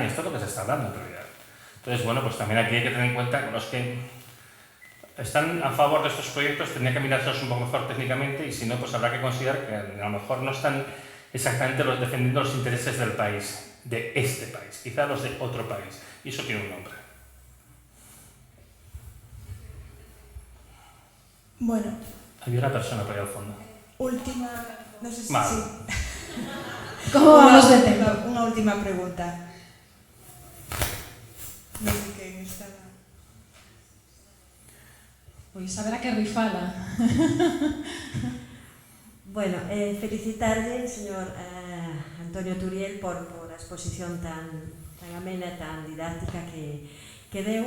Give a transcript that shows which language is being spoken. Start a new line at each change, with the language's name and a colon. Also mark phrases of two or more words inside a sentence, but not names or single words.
Spanish: Esto es lo que se está hablando en realidad. Entonces, bueno, pues también aquí hay que tener en cuenta que los que están a favor de estos proyectos tendrían que mirárselos un poco mejor técnicamente y si no, pues habrá que considerar que a lo mejor no están exactamente defendiendo los intereses del país, de este país, quizá los de otro país. Y eso tiene un nombre. Bueno. Había una persona por ahí al fondo. Última... No sé si... Mal. Sí. ¿Cómo vamos de tempo? Una última pregunta.
Galician: Non sei quen estaba... Pois haberá que rifala. Bueno, felicitarle, señor Antonio Turiel, por a exposición tan amena, tan didáctica que deu.